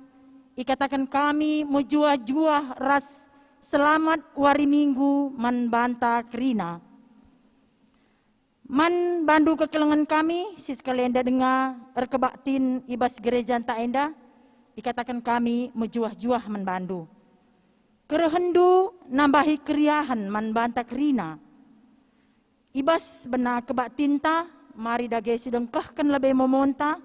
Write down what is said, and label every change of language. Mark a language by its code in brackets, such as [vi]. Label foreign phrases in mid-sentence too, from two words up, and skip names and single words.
[btx] Ikatakan kami menjuah-juah ras selamat wari minggu man banta kerina. Man bandu kekelengan kami, sis kalian dengar erkebaktin ibas gereja anta enda. Ikatakan kami menjuah-juah man bandu. Kerehendu nambahi keriahan man banta kerina. Ibas benar kebaktin ta, mari dage sidengkahkan lebih memonta.